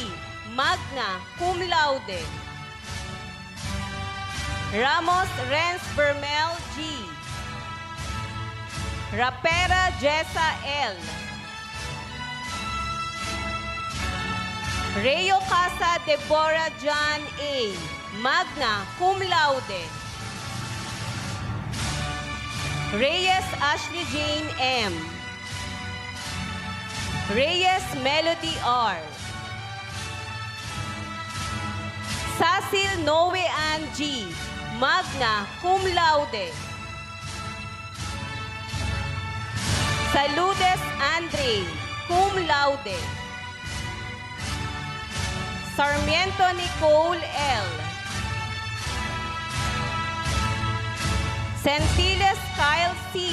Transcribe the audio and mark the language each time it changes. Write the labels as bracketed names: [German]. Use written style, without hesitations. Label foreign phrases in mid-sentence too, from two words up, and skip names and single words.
[Latin] Magna Cum laude. Ramos Renz Bermel G. Rapera Jessa L. Reo Casa Deborah John A. Magna Cum laude. Reyes Ashley Jane M. Reyes Melody R. Cecil Noe Ann G. Magna Cum laude. Saludes Andre. Cum laude. Sarmiento Nicole L. Centiles Kyle C.